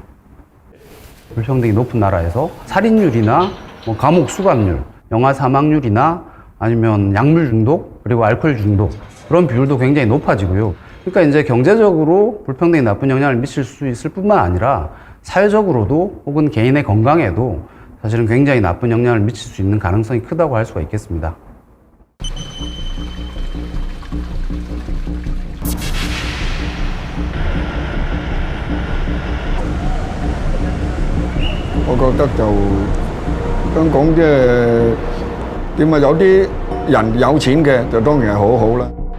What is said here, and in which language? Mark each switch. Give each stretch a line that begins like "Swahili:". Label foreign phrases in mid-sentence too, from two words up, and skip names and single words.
Korean: 불평등이 높은 나라에서 살인율이나 감옥 수감률, 영아 사망률이나 아니면 약물 중독, 그리고 알코올 중독 그런 비율도 굉장히 높아지고요. 그러니까 이제 경제적으로 불평등이 나쁜 영향을 미칠 수 있을 뿐만 아니라 사회적으로도 혹은 개인의 건강에도 사실은 굉장히 나쁜 영향을 미칠 수 있는 가능성이 크다고 할 수가 있겠습니다.
Cantonese: 我覺得就香港即係點啊？有啲人有錢嘅就當然係好好啦。